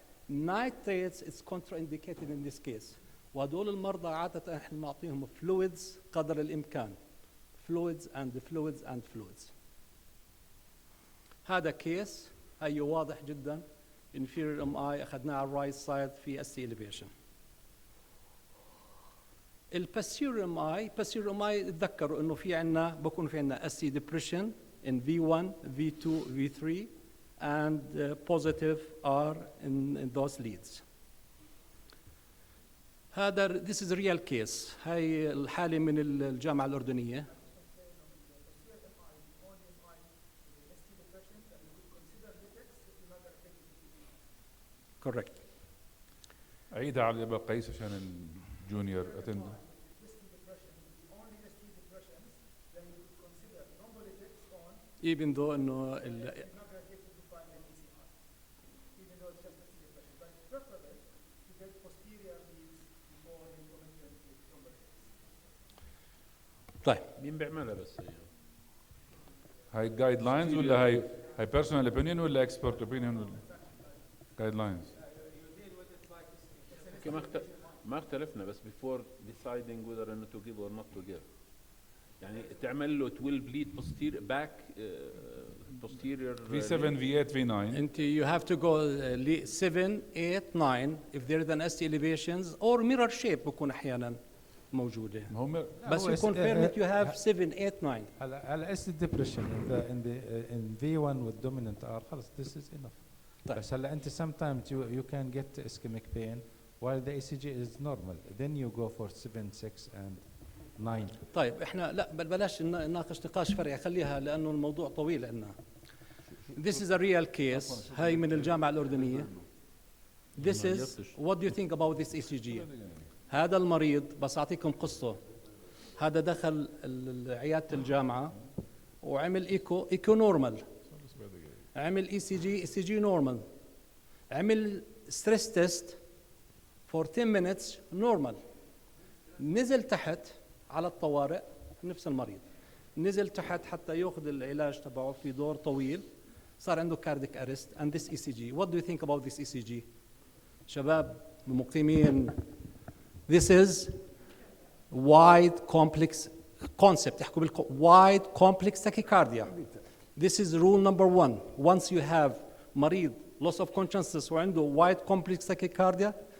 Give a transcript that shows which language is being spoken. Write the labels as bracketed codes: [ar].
[en] Nitrates is contraindicated in this case. [ar] وهدول المرضى عادة احنا بنعطيهم fluids قدر الإمكان. [en] Fluids and fluids and fluids. [ar] هذا كيس هي واضح جدا inferior MI أخذناه على right side في ST elevation. [en] الباسيور posterior MI تذكروا انه في عندنا بكون في عندنا ST depression in V1, V2, V3 and positive are in those leads. هذا this is a real case. [ar] هاي الحالة من الجامعة الأردنية. [en] Correct. [ar] عيدها على ابو قيس عشان الجونيور اتند. [en] Even though انه طيب [ar] مين بيعملها بس هاي جايد لاينز ولا هاي بيرسونال اوبينيون ولا اكسبرت اوبينيون ولا جايد لاينز؟ ما اختلفنا بس [en] before deciding whether to give or not to give. يعني تعمل له it will bleed posterior back posterior V7 V8 V9. انت you have to go 7 8 9 if there is an ST elevations or mirror shape [ar] بكون احيانا موجوده. هم [en] بس you confirm that you have 7 8 9. على اس depression in V1 with dominant R خلص this is enough. [ar] طيب. بس هلا انت [en] sometimes you can get ischemic pain while the ECG is normal then you go for 7 6 and 9. [ar] طيب احنا لا بلاش نناقش نقاش فرعي، خليها لانه الموضوع طويل عندنا. [en] This is a real case. [ar] هاي من الجامعة الأردنية. [en] This is what do you think about this ECG? [ar] هذا المريض بس أعطيكم قصة. هذا دخل عيادة الجامعة وعمل إيكو نورمال. عمل ECG نورمال. عمل ستريس تيست [en] for 10 minutes [ar] نورمال. نزل تحت على الطوارئ نفس المريض. نزل تحت حتى ياخذ العلاج تبعه في دور طويل. [en] صار عنده cardiac arrest and this ECG. What do you think about this ECG? [ar] شباب المقيمين. [en] This is wide complex concept. يحكوا wide complex tachycardia. This is rule number 1. Once you have مريض loss of consciousness [ar] وعنده [en] wide complex tachycardia,